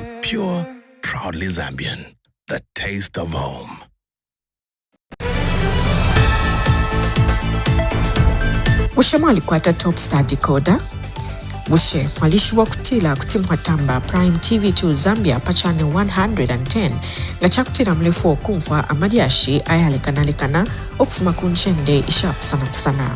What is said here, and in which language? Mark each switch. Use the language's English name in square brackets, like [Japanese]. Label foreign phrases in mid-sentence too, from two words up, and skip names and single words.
[English] Pure, proudly Zambian. The taste of home. [Bemba] Bushe mwalikwata Top Star Decoder. Bushe mwalishiwa kutila kutimwa tamba Prime TV2 Zambia pa channel 110 nga chakutila mlefu okumfwa amadiashi ayalekanalekana okufuma kunchende ishap sana.